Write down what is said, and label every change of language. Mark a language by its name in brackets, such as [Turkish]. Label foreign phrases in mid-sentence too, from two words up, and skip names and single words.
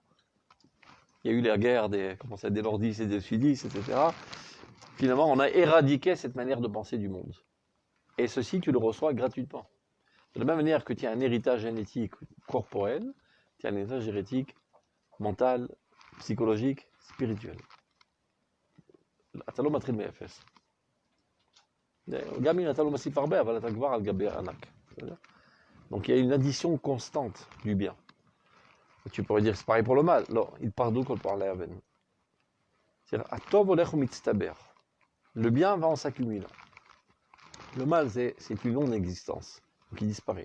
[French] Il y a eu la guerre des nordistes et des sudistes, etc. Finalement, on a éradiqué cette manière de penser du monde. Et ceci, tu le reçois gratuitement. De la même manière que tu as un héritage génétique corporel, tu as un héritage génétique mental, psychologique, spirituel. [Hebrew] אתה לא מתחיל מאפס. גם אם אתה לא מוסיף הרבה, אבל אתה כבר על גבי ענק. [French] Donc il y a une addition constante du bien. Tu pourrais dire que c'est pareil pour le mal. Non, il part d'où qu'on parle à Aven. C'est-à-dire, le bien va en s'accumulant. Le mal, c'est une non-existence. Donc il disparaît.